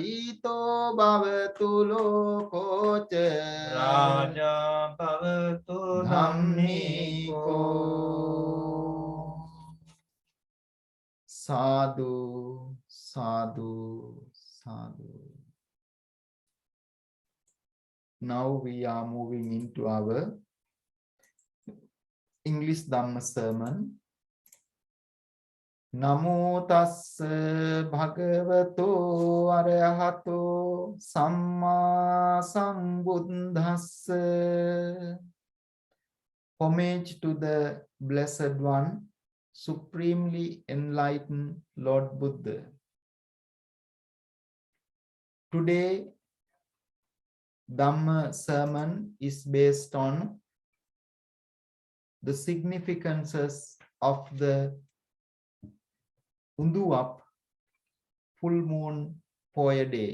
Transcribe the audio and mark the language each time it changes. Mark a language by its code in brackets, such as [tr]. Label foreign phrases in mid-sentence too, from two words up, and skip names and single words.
[pi] පීතෝ භවතු ලෝකෝච රාජා භවතු dhammiko sadhu sadhu sadhu. [en] Now we are moving into our English Dhamma sermon. [pi] Namo tassa bhagavato arahato samma sambuddhassa. [en] Homage to the Blessed One, supremely enlightened Lord Buddha. Today, [pi] Dhamma sermon [en] is based on the significances of the Uduvap full moon Poya day.